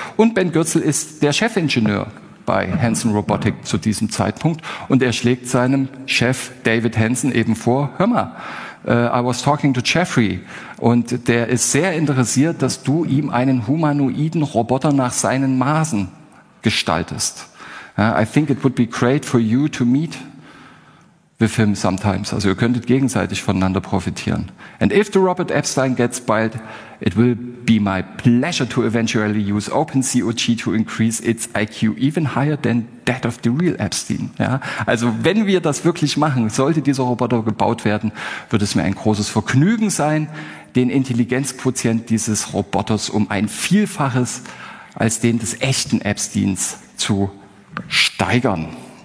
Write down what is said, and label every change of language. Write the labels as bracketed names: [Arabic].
[German] Und Ben Gürzel ist der Chefingenieur bei Hansen Robotic zu diesem Zeitpunkt. Und er schlägt seinem Chef David Hansen eben vor, hör mal, [English] I was talking to Jeffrey. [German] Und der ist sehr interessiert, dass du ihm einen humanoiden Roboter nach seinen Maßen gestaltest. [English] I think it would be great for you to meet with him sometimes. [German] Also ihr könntet gegenseitig voneinander profitieren. [English] And if the Robert Epstein gets bald, it will be my pleasure to eventually use OpenCoG to increase its IQ even higher than that of the real Epstein. [German] Ja? Also wenn wir das wirklich machen, sollte dieser Roboter gebaut werden, wird es mir ein großes Vergnügen sein, den Intelligenzquotient dieses Roboters um ein Vielfaches als den des echten Epsteins zu steigern.